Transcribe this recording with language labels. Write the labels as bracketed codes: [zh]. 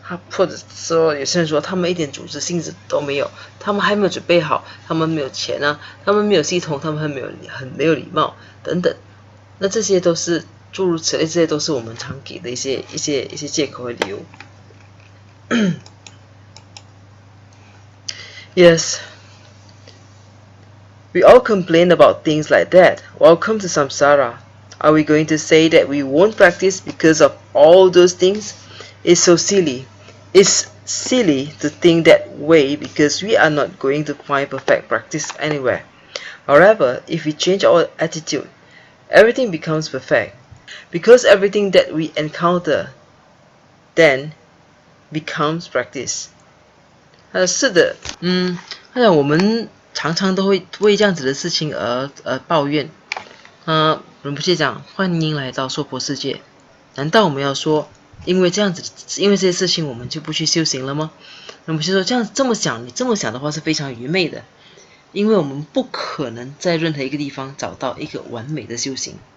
[zh] 或者说有些人说他们一点组织性质都没有，他们还没有准备好，他们没有钱啊，他们没有系统，他们很没有礼貌等等，那这些都是诸如此类，这些都是我们常给的一些借口和理由。 [en] Yes, we all complain about things like that. Welcome to samsara. Are we going to say that we won't practice because of all those things? It's so silly. It's silly to think that way because we are not going to find perfect practice anywhere. However, if we change our attitude, everything becomes perfect. Because everything that we encounter then becomes practice. [zh] 是的，我们常常都会为这样子的事情而抱怨。仁波切讲，欢迎来到娑婆世界。难道我们要说，因为这些事情我们就不去修行了吗？仁波切说，你这么想的话是非常愚昧的，因为我们不可能在任何一个地方找到一个完美的修行。